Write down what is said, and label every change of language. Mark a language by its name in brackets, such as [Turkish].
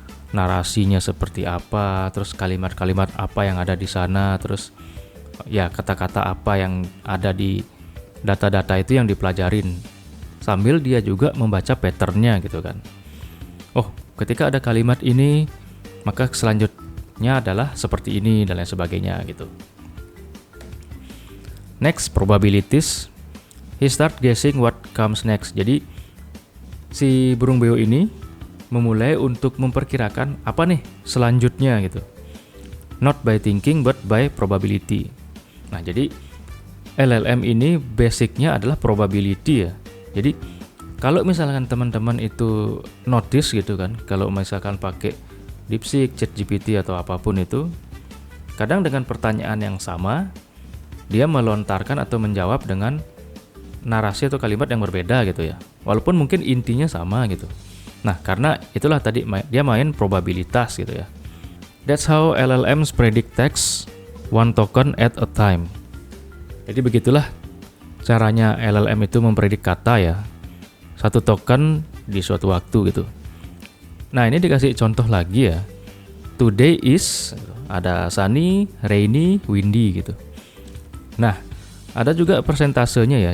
[Indonesian] Narasinya seperti apa, terus kalimat-kalimat apa yang ada di sana, terus ya kata-kata apa yang ada di data-data itu yang dipelajarin. Sambil dia juga membaca patternnya gitu kan. Oh, ketika ada kalimat ini, maka selanjutnya adalah seperti ini dan lain sebagainya gitu. [English] Next, probabilities. He start guessing what comes next. [Indonesian] Jadi si burung beo ini memulai untuk memperkirakan apa nih selanjutnya gitu. [English] Not by thinking but by probability. [Indonesian] Nah, jadi LLM ini basicnya adalah probability ya. Jadi kalau misalkan teman-teman itu notice gitu kan, kalau misalkan pakai DeepSeek, ChatGPT atau apapun itu, kadang dengan pertanyaan yang sama dia melontarkan atau menjawab dengan narasi atau kalimat yang berbeda gitu ya. Walaupun mungkin intinya sama gitu. Nah, karena itulah tadi dia main probabilitas gitu ya. [English] That's how LLMs predict text one token at a time. [Indonesian] Jadi begitulah caranya LLM itu mempredik kata ya. Satu token di suatu waktu gitu. Nah, ini dikasih contoh lagi ya. [English] Today is, ada sunny, rainy, windy gitu. [Indonesian] Nah, ada juga persentasenya ya.